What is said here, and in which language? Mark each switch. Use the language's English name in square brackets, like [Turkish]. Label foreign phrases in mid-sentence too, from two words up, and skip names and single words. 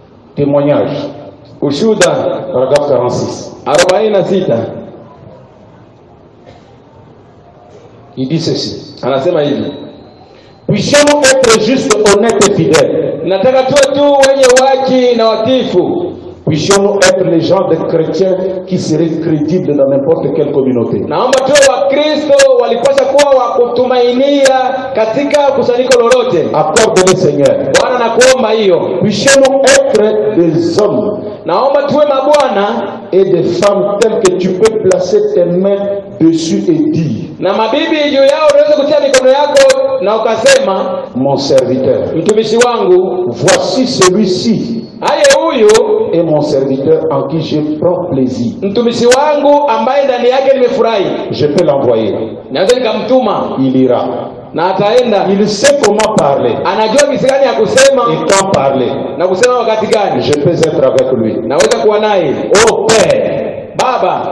[French] Témoignage. [Swahili] Ushuhuda [French] Paragraphe 46. [Swahili] 46 [French] Il dit ceci. [Swahili] anasema hivi: [French] Puissions-nous être justes, honnêtes et fidèles. [Swahili] nataka tuwe tu wenye haki na watifu. [French] Puissions-nous être les gens des chrétiens qui seraient crédibles dans n'importe quelle communauté. [Swahili] Naomba tuwe Wakristo walipaswa kuwa wa kutumainia katika kusanyiko lolote. [French] Accorde-le, Seigneur. [Swahili] Bwana nakuomba hiyo. [French] Puissions-nous être des hommes [Swahili] Naomba tuwe mabwana [French] et des femmes tels que tu peux placer tes mains dessus et dire: [Swahili] na mabibi juu yao unaweza kutia mikono yako na ukasema, [French] mon serviteur, [Swahili] mtumishi wangu, [French] voici celui-ci [Swahili] aye huyu [French] est mon serviteur en qui je prends plaisir. [Swahili] mtumishi wangu ambaye ndani yake nimefurahi. [French] Je peux l'envoyer. [Swahili] Naweza nikamtuma [French] Il ira. [Swahili] na ataenda. [French] Il sait comment parler [Swahili] Anajua jinsi gani ya kusema [French] et quand parler. [Swahili] na kusema wakati gani. [French] Je peux être avec lui. [Swahili] Naweza kuwa naye. [French] Ô Père, [Swahili] Baba,